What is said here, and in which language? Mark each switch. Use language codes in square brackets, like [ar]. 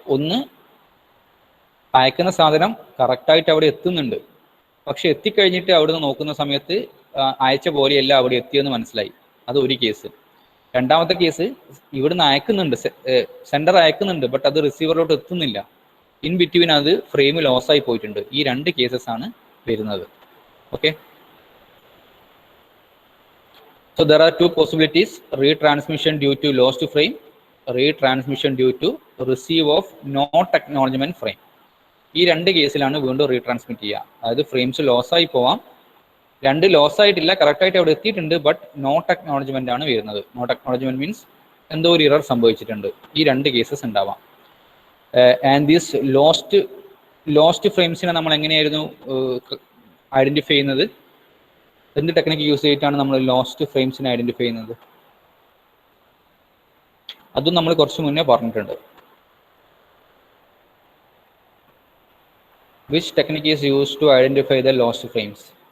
[ml] ഒന്ന്, അയക്കുന്ന സാധനം കറക്റ്റായിട്ട് അവിടെ എത്തുന്നുണ്ട്, പക്ഷെ എത്തിക്കഴിഞ്ഞിട്ട് അവിടെ നിന്ന് നോക്കുന്ന സമയത്ത് അയച്ച പോലെയല്ല അവിടെ എത്തിയെന്ന് മനസ്സിലായി. അത് ഒരു കേസ്. രണ്ടാമത്തെ കേസ്, ഇവിടുന്ന് അയക്കുന്നുണ്ട്, സെൻഡർ അയക്കുന്നുണ്ട്, ബട്ട് അത് റിസീവറിലോട്ട് എത്തുന്നില്ല. ഇൻ ബിറ്റ്വീൻ അത് ഫ്രെയിം ലോസായി പോയിട്ടുണ്ട്. ഈ 2 കേസസ് ആണ് വരുന്നത്. [en] Okay, so there are 2 possibilities: retransmission due to lost frame, retransmission due to receive of not acknowledgement frame. [ml] ഈ 2 കേസിലാണ് വീണ്ടും റീട്രാൻസ്മിറ്റ് ചെയ്യുക. അതായത് ഫ്രെയിംസ് ലോസായി പോവാം, 2 ലോസ് ആയിട്ടില്ല, കറക്റ്റായിട്ട് അവിടെ എത്തിയിട്ടുണ്ട്, ബട്ട് നോട്ട് അക്നോളജ്മെന്റ് ആണ് വരുന്നത്. നോട്ട് അക്നോളജ്മെന്റ് മീൻസ് എന്തോ ഒരു ഇറർ സംഭവിച്ചിട്ടുണ്ട്. ഈ 2 കേസസ് ഉണ്ടാവാം. ആൻഡ് ദീസ് ലോസ്റ്റ് ഫ്രെയിംസിനെ നമ്മൾ എങ്ങനെയായിരുന്നു ഐഡന്റിഫൈ ചെയ്യുന്നത്? എന്ത് ടെക്നിക്ക് യൂസ് ചെയ്തിട്ടാണ് നമ്മൾ ലോസ്റ്റ് ഫ്രെയിംസിനെ ഐഡന്റിഫൈ ചെയ്യുന്നത്? അതും നമ്മൾ കുറച്ച് മുന്നേ പറഞ്ഞിട്ടുണ്ട്. [en] Which technique is used to identify the lost frames?